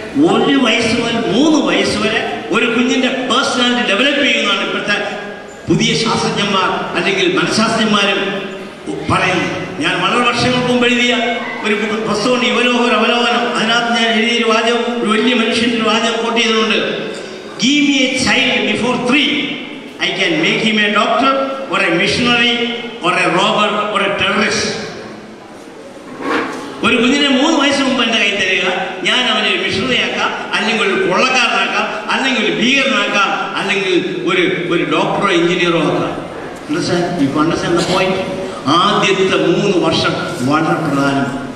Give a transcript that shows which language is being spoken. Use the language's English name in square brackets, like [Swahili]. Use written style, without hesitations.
[Malayalam] 1 വയസ്സ് മുതൽ 3 വയസ്സ് വരെ ഒരു കുഞ്ഞിന്റെ പേഴ്സണാലിറ്റി ഡെവലപ്പ് ചെയ്യുന്നതാണ് ഇപ്പോഴത്തെ പുതിയ ശാസ്ത്രജ്ഞന്മാർ അല്ലെങ്കിൽ മനഃശാസ്ത്രജ്ഞന്മാരും പറയുന്നു. ഞാൻ വളരെ വർഷങ്ങൾക്ക് മുമ്പ് എഴുതിയ ഒരു പുസ്തകമുണ്ട്, യുവലോകർ അവലോകനം. അതിനകത്ത് ഞാൻ എഴുതിയൊരു വാചകം, ഒരു വലിയ മനുഷ്യൻ്റെ വാചകം കോട്ട് ചെയ്തിട്ടുണ്ട്. [English] Give me a child before 3, I can make him a doctor or a missionary or a robber or a terrorist. [Malayalam] ഒരു കുഞ്ഞിനെ 3 വയസ്സ് മുമ്പ് എൻ്റെ കൈ തരിക, ഞാൻ അവനെ ഒരു മിഷണറിയാക്കാം, അല്ലെങ്കിൽ ഒരു കൊള്ളക്കാരനാക്കാം, അല്ലെങ്കിൽ ഒരു ഭീകരനാക്കാം, അല്ലെങ്കിൽ ഒരു ഡോക്ടറോ എഞ്ചിനീയറോ ആക്കാം. [English] Understand the point? [Malayalam] ആദ്യത്തെ 3 വർഷം വളരെ പ്രധാനം.